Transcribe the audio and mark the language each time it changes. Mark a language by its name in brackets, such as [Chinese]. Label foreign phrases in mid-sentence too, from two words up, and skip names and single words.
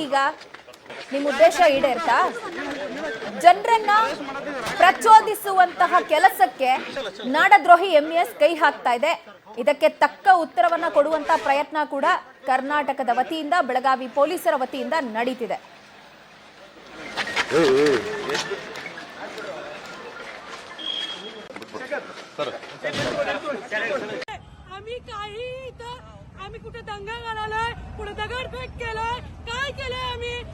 [Kannada] ಈಗ ನಿಮ್ಮ ಉದ್ದೇಶ ಈಡೇರ್ತಾ? ಜನರನ್ನ ಪ್ರಚೋದಿಸುವಂತಹ ಕೆಲಸಕ್ಕೆ ನಾಡದ್ರೋಹಿ ಎಂಇಎಸ್ ಕೈ ಹಾಕ್ತಾ ಇದೆ. ಇದಕ್ಕೆ ತಕ್ಕ ಉತ್ತರವನ್ನ ಕೊಡುವಂತ ಪ್ರಯತ್ನ ಕೂಡ ಕರ್ನಾಟಕದ ವತಿಯಿಂದ, ಬೆಳಗಾವಿ ಪೊಲೀಸರ ವತಿಯಿಂದ ನಡೀತಿದೆ. [Marathi] आम्ही कुठे दंगा घालायलाय, कुठे दगडफेक केलाय, काय केलंय आम्ही?